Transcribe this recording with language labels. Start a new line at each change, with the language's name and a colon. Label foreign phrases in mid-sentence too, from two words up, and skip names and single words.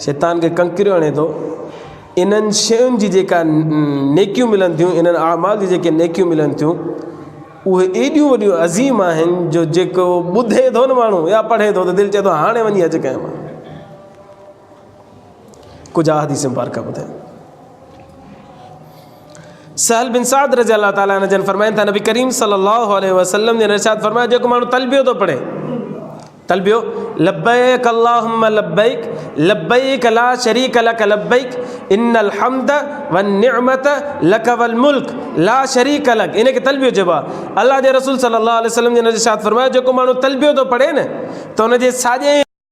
Sindhi: शैतान खे कंकिरियो हणे थो। इन्हनि शयुनि जी जेका नेकियूं मिलनि थियूं, इन्हनि आमाल जी जेके नेकियूं मिलनि थियूं, उहे एॾियूं वॾियूं अज़ीम आहिनि जो जेको ॿुधे थो न माण्हू या पढ़े थो त दिलि चए थो हाणे वञी हज कयां मां। कुझु हदीस मुबारक ॿुधायो। सहल बिन साद
Arabic: رضي الله تعالى عنه
Sindhi: जन फरमाइनि था, नबी करीम
Arabic: صلى الله عليه وسلم
Sindhi: ने इरशाद फरमाया, जेको माण्हू तलबियो थो पढ़े,
Arabic: तलबियो لبيك اللهم لبيك لبيك لا شريك لك لبيك إن الحمد والنعمة لك والملك لا شريك لك.
Sindhi: इन खे तलबियो चइबो आहे। अल्लाह जे रसूल
Arabic: صلى الله عليه وسلم
Sindhi: जे इरशाद फरमायो जेको माण्हू तलबियो थो पढ़े न त हुनजे साॼे